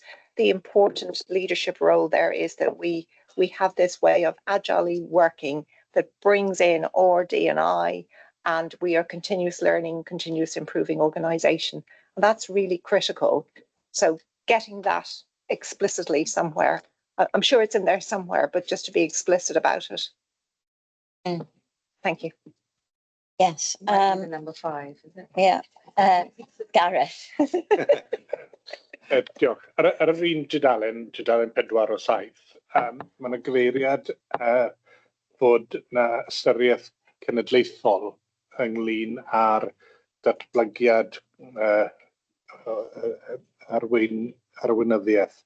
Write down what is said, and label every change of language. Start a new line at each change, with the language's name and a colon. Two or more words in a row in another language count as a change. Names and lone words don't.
English: The important leadership role there is that we have this way of agilely working that brings in our D&I, and we are continuous learning, continuous improving organisation. And that's really critical. So getting that explicitly somewhere, I'm sure it's in there somewhere, but just to be explicit about it. Thank you. Yes. Number 5, is it? Yeah. Gareth.
Welsh: Diolch. Ar yr un dudalen 4 o 7, mae yna gyfeiriad bod na ystyriaeth cenedlaethol ynglyn â'r datblygiad arweinyddiaeth.